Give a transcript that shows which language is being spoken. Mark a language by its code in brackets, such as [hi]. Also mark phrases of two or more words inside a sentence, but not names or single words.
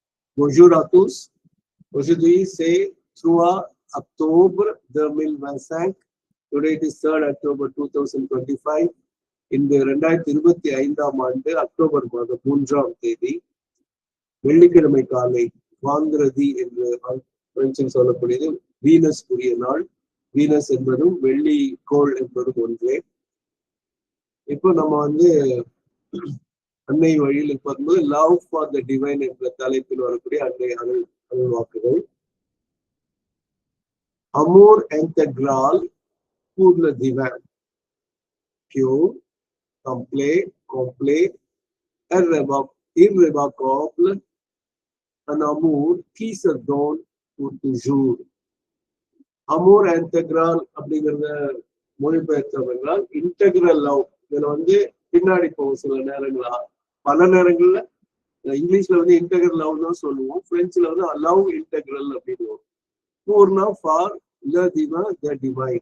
[fr] Bonjour à tous. Aujourd'hui, c'est 3 octobre 2025. [en] Today it is 3rd October 2025. [ta] இந்த 2025ஆம் ஆண்டு அக்டோபர் மாதம் 3ஆம் தேதி வெள்ளிக்கிழமை காலை வாங்கிரதி என்று பிரெஞ்சில் சொல்லக்கூடியது வீனஸ் உரிய நாள். வீனஸ் என்பதும் வெள்ளி கோள் என்பதும் ஒன்றே. இப்போ நம்ம அன்னை வழியில் பார்க்கும்போது [en] love for the divine [ta] என்ற தலைப்பில் வரக்கூடிய அன்னை அருள்வாக்குகள். [fr] அமோர் intégral pour le divin, pure, complet, irrévocable, un amour qui se donne pour toujours. amour intégral [ta] அப்படிங்கிறத மொழிபெயர்த்தோம் என்றால் [en] integral love. [ta] இதுல பின்னாடி போகும் சில நேரங்களா, பல நேரங்கள்ல இங்கிலீஷ்ல [en] integral love [ta] தான் சொல்லுவோம், பிரெஞ்சுல [en] love integral [ta] அப்படின்னு. பூர்ணா ஃபார் ல டிவைன்.